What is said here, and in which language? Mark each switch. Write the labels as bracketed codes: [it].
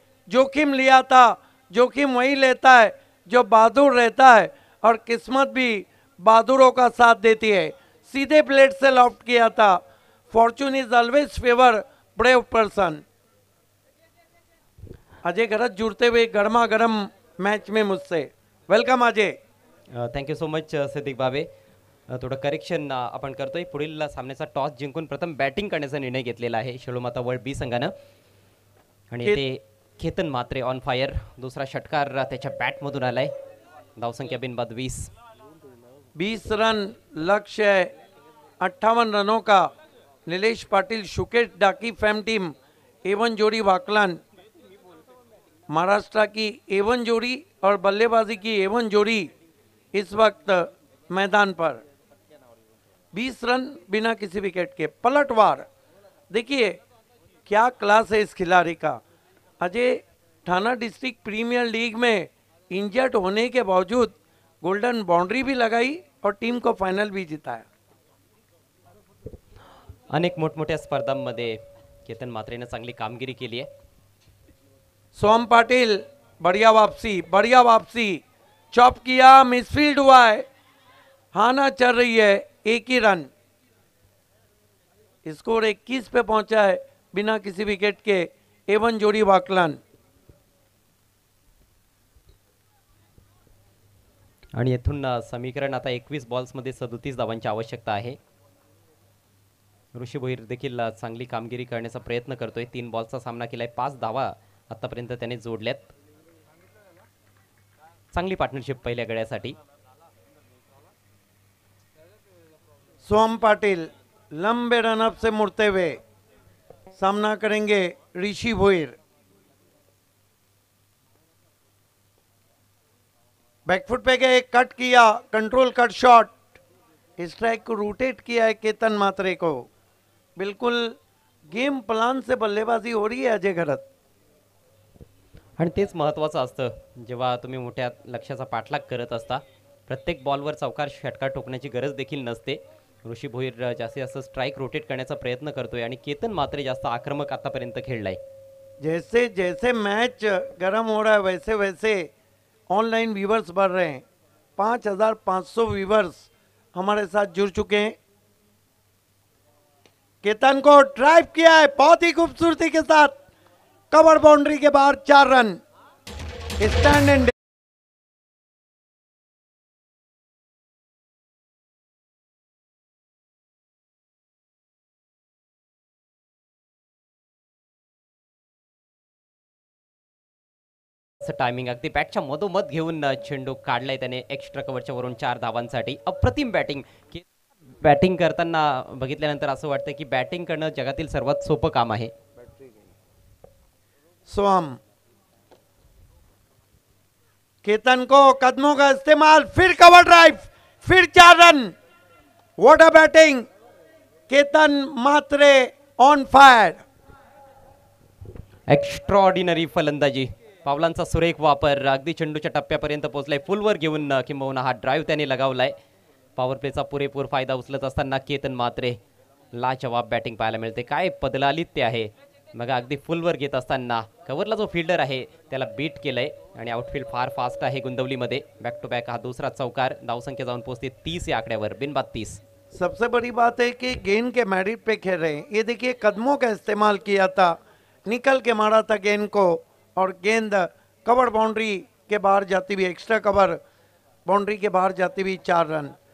[hi] जोखिम लिया था, जोखिम वही लेता है जो बहादुर रहता है, और किस्मत भी बहादुरों का साथ देती है। सीधे प्लेट से लॉफ्ट किया था। [en] Fortune is always favour brave person. [hi] Ajay गरज जुड़ते हुए गर्मा गर्म मैच में मुझसे। [en] Welcome Ajay. Thank you so much [mr] Siddique बाबे. थोडं करेक्शन आपण करतोय. पुढील सामन्याचा टॉस जिंकून प्रथम बॅटिंग करण्याचा निर्णय घेतलेला आहे शेळूमाता वर्ल्ड बी संघानं. आणि ते केतन मात्रे ऑन फायर. दुसरा षटकार त्याच्या बॅटमधून आलाय. धावसंख्या बिनबाद 20 [hi] रन लक्ष्य है 58 रनों का। नीलेश पाटिल शुकेश डाकी फैम टीम एवन जोड़ी वाकलान महाराष्ट्र की एवन जोड़ी और बल्लेबाजी की एवन जोड़ी इस वक्त मैदान पर। 20 रन बिना किसी विकेट के, पलटवार। देखिए क्या क्लास है इस खिलाड़ी का। अजय ठाना डिस्ट्रिक्ट प्रीमियर लीग में इंजर्ड होने के बावजूद गोल्डन बाउंड्री भी लगाई और टीम को फाइनल भी जिताया। [mr] अनेक मोठमोठ्या स्पर्धांमध्ये केतन मात्रेने चांगली कामगिरी केली आहे. [hi] सोम पाटिल बढ़िया वापसी, बढ़िया वापसी। चॉप किया, मिसफील्ड हुआ है, हाना चल रही है, 1 ही रन। स्कोर 21 पे पहुंचा है बिना किसी विकेट के। एवन जोड़ी वाकलान। [mr] आणि येथून समीकरण आता 21 बॉल्समध्ये 37 धावांची आवश्यकता आहे. ऋषी भोईर देखील चांगली कामगिरी करण्याचा प्रयत्न करतोय. 3 बॉल्सचा सामना केलाय, 5 धावा आतापर्यंत त्याने जोडल्यात. चांगली पार्टनरशिप पहिल्या गड्यासाठी. [hi] सोम पाटिल लंबे रनअप से मुड़ते हुए सामना करेंगे ऋषि भोईर। बैकफुट पे गए, कट किया, कंट्रोल कट शॉट। स्ट्राइक को रोटेट किया है केतन मात्रे को। बिल्कुल गेम प्लान से बल्लेबाजी हो रही है अजय घरत. [mr] आणि तेच महत्त्वाचं असतं जेव्हा तुम्ही मोठ्या लक्ष्याचा पाठलाग करत असता. प्रत्येक बॉलवर चौकार षटकार ठोकण्याची गरज देखील नसते. ऋषी भोईर जास्तीत जास्त स्ट्राइक रोटेट करण्याचा प्रयत्न करतोय आणि केतन मात्रे जास्त आक्रमक आतापर्यंत खेळलाय. [hi] जैसे जैसे मैच गर्म हो रहा है वैसे वैसे ऑनलाइन व्यूवर्स बढ़ रहे हैं. 5500 व्यूवर्स हमारे साथ जुड़ चुके हैं. केतन को ड्राइव किया है बहुत ही खूबसूरती के साथ. कवर बाउंड्री के बाहर 4 रन. स्टैंड एंड [mr] टायमिंग अगदी बॅटच्या मधोमध घेऊन चेंडू काढलाय त्याने एक्स्ट्रा कव्हरच्या वरून 4 धावांसाठी. अप्रतिम बॅटिंग. बॅटिंग करताना बघितल्यानंतर असं वाटतं की बॅटिंग करणं जगातील सर्वात सोपं काम आहे. [hi] सोम केतन को कदमों का इस्तेमाल, फिर कवर ड्राइव, फिर 4 run. [en] What a batting. Ketan Matre on fire. [mr] Extraordinary फलंदाजी. पावलांचा सुरेख वापर. अगदी चेंडूच्या टप्प्यापर्यंत पोहोचलाय. फुलवर घेऊन किंबहुना हा ड्राईव्ह त्याने लगावलाय. पॉवर प्लेचा पुरेपूर फायदा उचलत असताना केतन मात्रे लाजवाब बॅटिंग पाहायला मिळते. काय पदलालित्य आहे. मग अगदी फुलवर घेत असताना कव्हरला जो फिल्डर आहे त्याला बीट केलंय आणि आउटफील्ड फार फास्ट आहे गुंदवलीमध्ये. बॅक टू बॅक हा दुसरा चौकार. धावसंख्या जाऊन पोहोचते 30 या आकड्यावर. बिनबाद 30. [hi] सबसे बड़ी बात है कि गेंद के मेरिट पे खेल रहे हैं. ये देखिए कदमों का इस्तेमाल किया था, निकल के मारा था गेंद को और गेंद कवर बाउंड्री के बाहर जाती हुई, एक्स्ट्रा कवर बाउंड्री के बाहर जाती हुई 4 रन.